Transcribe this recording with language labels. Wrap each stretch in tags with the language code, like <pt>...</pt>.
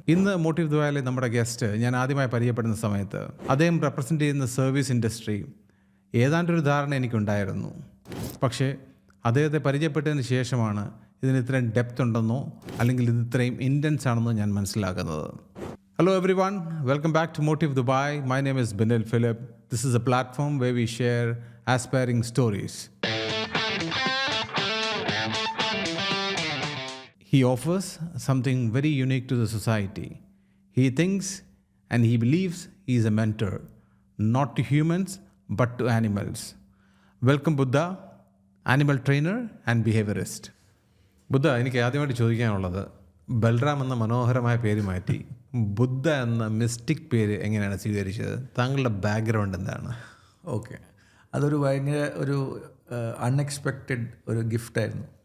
<ml>ഇന്ന് മോട്ടീവ് ദുബായിലെ നമ്മുടെ ഗസ്റ്റ് ഞാൻ ആദ്യമായി പരിചയപ്പെടുന്ന സമയത്ത് അദ്ദേഹം റെപ്രസെൻ്റ് ചെയ്യുന്ന സർവീസ് ഇൻഡസ്ട്രി ഏതാണ്ടൊരു ധാരണ എനിക്കുണ്ടായിരുന്നു. പക്ഷേ അദ്ദേഹത്തെ പരിചയപ്പെട്ടതിന് ശേഷമാണ് ഇതിന് ഇത്രയും ഡെപ്ത് ഉണ്ടെന്നോ അല്ലെങ്കിൽ ഇത് ഇത്രയും ഇൻറ്റൻസ് ആണെന്നോ ഞാൻ മനസ്സിലാക്കുന്നത്.</ml> <en>Hello everyone, welcome back to Motive Dubai. My name is Binel Philip. This is a platform where we share aspiring stories. He offers something very unique to the society. He thinks and he believes he is a mentor, not to humans but to animals. Welcome Buddha, animal trainer and behaviorist.</en> <ml>ബുദ്ധ, എനിക്ക് ആദ്യമായിട്ട് ചോദിക്കാനുള്ളത്, ബൽറാം എന്ന മനോഹരമായ പേര് മാറ്റി ബുദ്ധ എന്ന mystic പേര് എങ്ങനെയാണ് സ്വീകരിച്ചത്? താങ്കളുടെ ബാക്ക്ഗ്രൗണ്ട് എന്താണ്? ഓക്കെ, അതൊരു ഭയങ്കര ഒരു അൺഎക്സ്പെക്റ്റഡ് ഒരു ഗിഫ്റ്റായിരുന്നു.</ml>